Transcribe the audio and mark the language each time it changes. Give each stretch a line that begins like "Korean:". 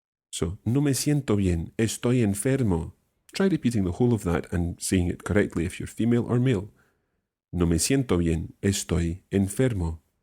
Spanish: So, no me siento bien, estoy enfermo.
English: Try repeating the whole of that and saying it correctly if you're female or male.
Spanish: No me siento bien, estoy enfermo.